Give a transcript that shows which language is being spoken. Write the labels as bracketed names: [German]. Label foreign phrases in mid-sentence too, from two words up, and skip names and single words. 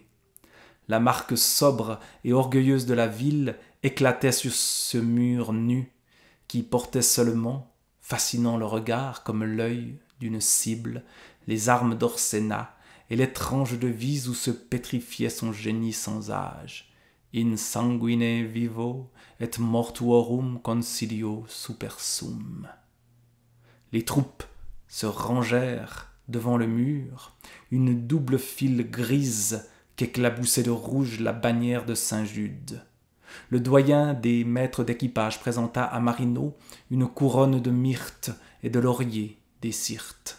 [French] La marque sobre et orgueilleuse de la ville éclatait sur ce mur nu qui portait seulement, fascinant le regard comme l'œil d'une cible, les armes d'Orsena et l'étrange devise où se pétrifiait son génie sans âge. [Latin] In sanguine vivo et mortuorum consilio supersum. [French] Les troupes se rangèrent devant le mur, une double file grise qu'éclaboussait de rouge la bannière de Saint-Jude. Le doyen des maîtres d'équipage présenta à Marino une couronne de myrte et de laurier des Syrtes.